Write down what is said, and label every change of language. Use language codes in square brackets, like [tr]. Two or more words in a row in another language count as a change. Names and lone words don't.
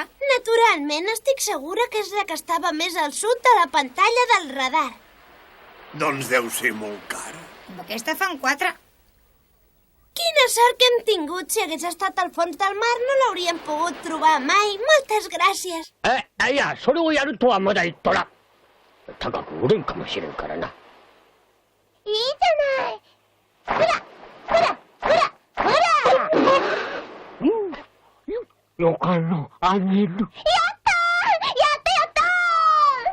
[ca] Naturalment, estic segura que és la que estava més al sud de la pantalla del radar. Doncs deu ser molt cara. Amb aquesta fan 4. Quina sort que hem tingut! Si hagués estat al fons del mar no l'hauríem pogut trobar mai. Moltes gràcies. [ja] いや、それをやるとはまだ言っとらん。高く売れんかもしれんからな。いいじゃない。ほらほらほらほら。よかろう、あげる。やったー！やった！